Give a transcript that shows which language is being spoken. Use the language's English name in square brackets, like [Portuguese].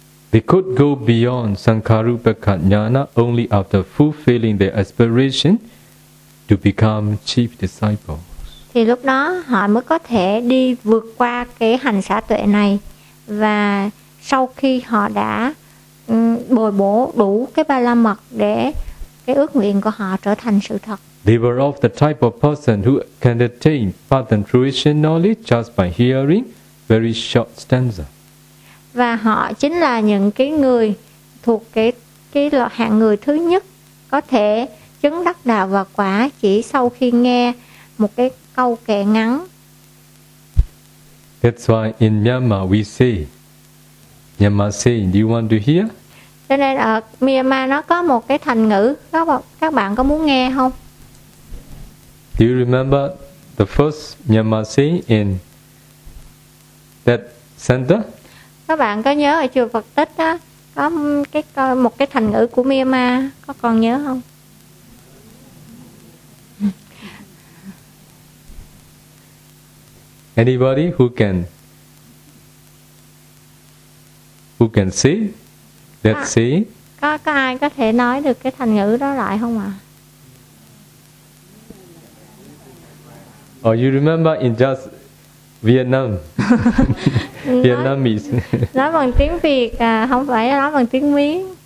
[English] they could go beyond Sankharupa Kanyana only after fulfilling their aspiration to become chief disciples. [Vietnamese] Thì lúc đó họ mới có thể đi vượt qua cái hành xả tuệ này, và sau khi họ đã bồi bổ đủ cái ba la mật để cái ước nguyện của họ trở thành sự thật. [English] They were of the type of person who can attain path and fruition knowledge just by hearing very short stanza. [Vietnamese] Và họ chính là những cái người thuộc cái loại hạng người thứ nhất có thể chứng đắc đạo và quả chỉ sau khi nghe một cái câu kệ ngắn. [English] That's why in Myanmar we say, Myanmar say, do you want to hear? [Vietnamese] Cho nên ở Myanmar nó có một cái thành ngữ, các bạn có muốn nghe không? [English] Do you remember the first Myanmar say in that center? [Vietnamese] Các bạn có nhớ ở chùa Phật Tích á, có một cái thành ngữ của Myanmar, có còn nhớ không? [English] Anybody who can say that say? [Vietnamese] Có ai có thể nói được cái thành ngữ đó lại không ạ? [English] Oh, you remember in just Vietnam. Vietnamese. [Vietnamese] Nói bằng tiếng Việt à, không phải nói bằng tiếng Mỹ.